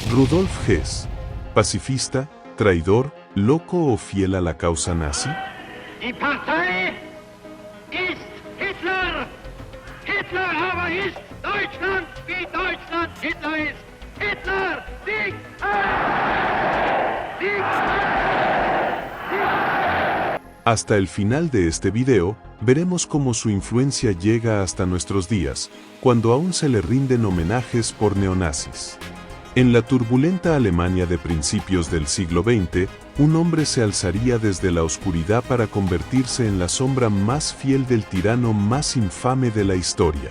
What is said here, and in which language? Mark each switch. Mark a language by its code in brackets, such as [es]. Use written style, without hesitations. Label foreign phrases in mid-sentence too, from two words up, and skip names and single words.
[es] Rudolf Hess, pacifista, traidor, loco o fiel a la causa nazi. [de] Die Partei ist Hitler! Hitler aber ist Deutschland, wie Deutschland Hitler ist! Hitler siegt! [es] Hasta el final de este video, veremos cómo su influencia llega hasta nuestros días, cuando aún se le rinden homenajes por neonazis. En la turbulenta Alemania de principios del siglo XX, un hombre se alzaría desde la oscuridad para convertirse en la sombra más fiel del tirano más infame de la historia.